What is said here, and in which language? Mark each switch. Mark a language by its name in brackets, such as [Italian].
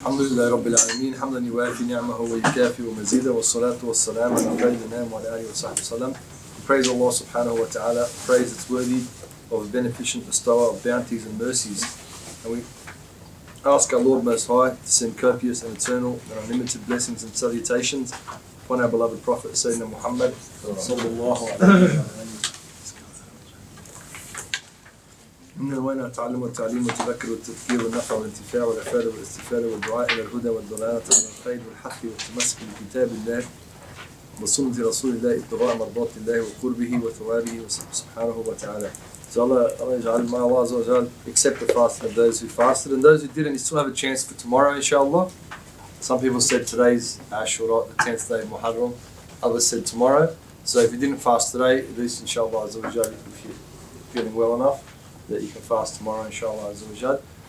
[Arabic] الحمد لله رب العالمين حمدا يوافي نعمه ويكافئ مزيدا والصلاة والسلام على خير الأنام وعلى آله وصحبه وسلم. [English] Praise Allah subhanahu wa ta'ala. Praise it's worthy of a beneficent bestower of bounties and mercies. And we ask our Lord Most High to send copious and eternal and unlimited blessings and salutations upon our beloved Prophet Sayyidina Muhammad sallallahu alayhi wa sallam. [Arabic] من وين التعلم والتعليم والتذكر والتذكير والنفع والانتفاع والإفادة والاستفادة والدعاء إلى الهدى والضلالة على الخير والحق والتمسك بكتاب الله وسنة رسول الله ابتغاء مرضات الله وقربه وثوابه سبحانه وتعالى. [English] So Allah Azza wa Jal accept the fasting of those who fasted, and those who didn't, you still have a chance for tomorrow, inshallah. Some people said today's Ashura, the 10th day of Muharram. Others said tomorrow. So if you didn't fast today, at least inshallah Azza wa Jal, if you're feeling well enough, that you can fast tomorrow, inshallah Azza wa Jal.